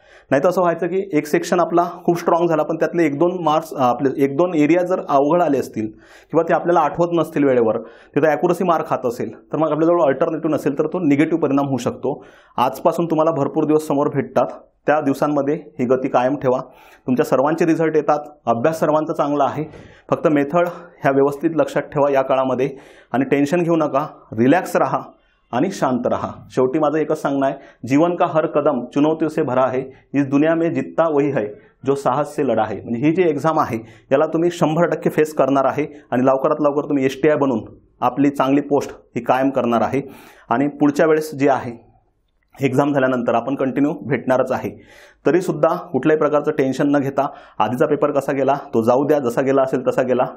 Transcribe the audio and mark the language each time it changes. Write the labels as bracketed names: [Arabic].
[Marathi] नाही तर असं व्हायचं की एक सेक्शन आपला खूप स्ट्रॉंग झाला पण त्यातले 1-2 मार्क्स आपले 1-2 एरिया जर अवघड आले असतील किंवा ते आपल्याला आठवत नसतील वेळेवर, तिथं ॲक्युरसी मार्क खात असेल तर मग आपल्याजवळ अल्टरनेटिव्ह नसेल तर तो निगेटिव्ह परिणाम होऊ शकतो. आजपासून तुम्हाला भरपूर दिवस समोर भेटतात, त्या दिवसांमध्ये ही गती कायम ठेवा. तुमच्या सर्वांचे रिझल्ट येतात, अभ्यास सर्वांचा चांगला आहे. फक्त मेथड ह्या व्यवस्थित लक्षात ठेवा या काळामध्ये आणि टेन्शन घेऊ नका, रिलॅक्स राहा आणि शांत रहा. शेवटी माझं एकच सांगणं आहे, [Hindi] जीवन का हर कदम चुनौतियों से भरा है, इस दुनिया में जितना वही है जो साहस से लढा आहे. [Marathi] म्हणजे ही जी एक्झाम आहे याला तुम्ही 100% फेस करणार आहे आणि लवकरात लवकर तुम्ही STI बनून आपली चांगली पोस्ट ही कायम करणार आहे. आणि पुढच्या वेळेस जी आहे एक्झाम झाल्यानंतर आपण कंटिन्यू भेटणारच आहे. तरीसुद्धा कुठल्याही प्रकारचं टेन्शन न घेता आधीचा पेपर कसा गेला तो जाऊ द्या, जसा गेला असेल तसा गेला.